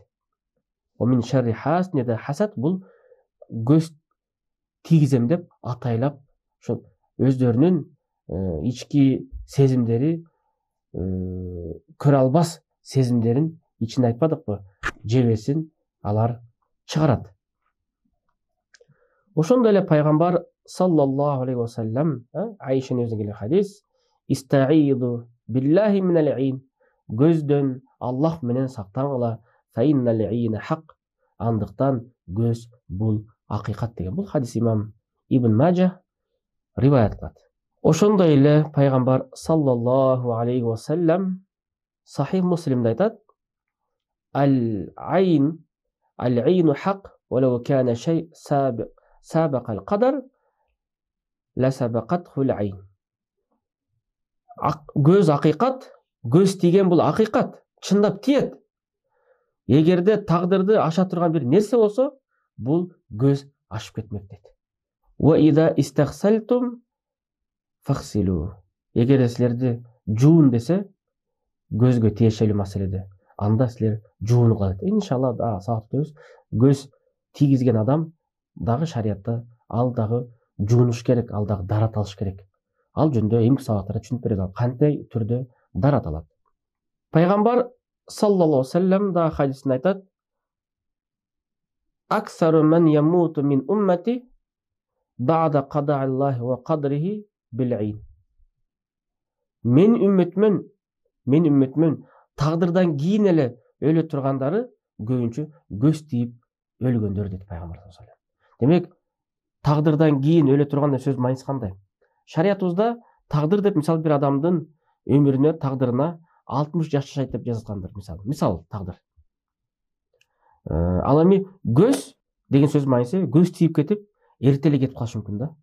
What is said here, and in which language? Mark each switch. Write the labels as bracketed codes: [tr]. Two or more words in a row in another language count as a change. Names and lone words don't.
[ar] من شر حاسد إذا حسد, [ky] бул көз тийгизем деп атайлап ошо өздөрүнүн ички сезимдери, көрө албас сезимдерин ичинде айтпадыкпы, жебесин алар чыгарат. Ошондой эле пайгамбар [ar] صلى الله عليه وسلم [ky] Айшанын өзүнө келген хадис: [ar] "استعيذوا بالله من العين." [ky] Көздөн Аллах менен сактангыла, [ar] "فإن العين حق." [ky] Андыктан көз бул акыйкат деген. Бул хадис имам Ибн Маджа риваят кылат. Ошондой эле пайгамбар [ar] صلى الله عليه وسلم [ky] Сахих Муслимде айтат: [ar] "العين حق, ولو كان شيء سابق القدر لسبقته العين." [ky] Көз акыйкат, көз тийген бул акыйкат, чындап тиет. Эгерде тагдырды аша турган бир нерсе болсо, бул көз ашып кетмек дейт. [ar] وَإِذَا إِسْتَغْسَلْتُمْ فَغْسِلُوا. [ky] Эгер силерди жуун десе, көзгө тиешелүү маселеде, анда силер жуунгула дейт. Иншалла сабак өтөбүз. Көз тийгизген адам дагы шариятта ал дагы жуунуш керек, ал дагы дарат алыш керек. Ал жөнүндө эмки сабактарда түшүнүп берет, кандай түрдө дарат алат. Пайгамбар [ar] صلى الله عليه وسلم [ky] да хадисинде айтат: [ar] "أكثر من يموت من أمتي بعد قضاء الله وقدره بالعين." [ky] Мен үммөтмөн тагдырдан кийин эле өлө тургандары көбүнчө көз тийип өлгөндөр дейт пайгамбар [ar] صلى الله عليه وسلم. [ky] Демек, тагдырдан кийин өлө турган сөз мааниси кандай? Шариятыбызда тагдыр деп мисалы бир адамдын өмүрүнө, тагдырына 60 жаш жашайт деп жазылгандыр, мисалы тагдыр. Ал эми көз деген сөз мааниси көз тийип кетип, эрте эле кетип калышы мүмкүн да.